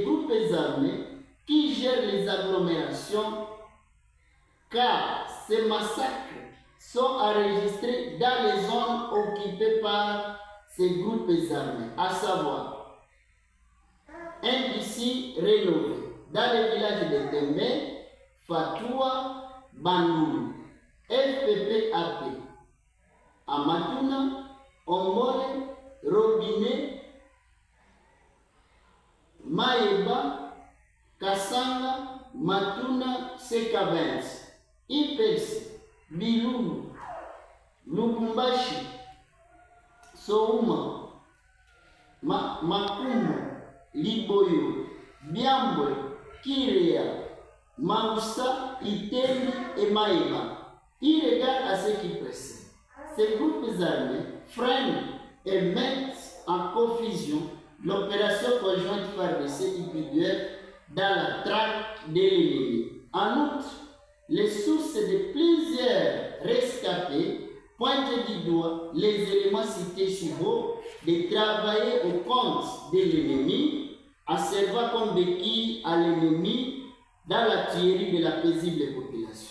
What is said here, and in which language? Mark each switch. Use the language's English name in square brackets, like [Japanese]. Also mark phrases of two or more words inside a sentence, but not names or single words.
[French] groupes armés qui gèrent les agglomérations car ces massacres sont enregistrés dans les zones occupées par ces groupes armés, à savoir un d'ici rénové dans les villages de Tembe, Fatoua, Bandou, FPPAP, Amatuna, Omole, Robinet, Maeba, Kassanga, Matuna, Sekavens, Ipesi, Bilulu, Lubumbashi, Souma, Makumu, Liboyo, Biambwe, Kirea, Mausa, Itemi et Maeba. Il regarde à ce qui précède. Ces groupes armés freinent et mettent en confusion l'opération conjointe FARDC-UPDF dans la traque de l'ennemi. En outre, les sources de plusieurs rescapés pointent du doigt les éléments cités ci-haut de travailler au compte de l'ennemi, en servant comme béquille à l'ennemi dans la tuerie de la paisible population.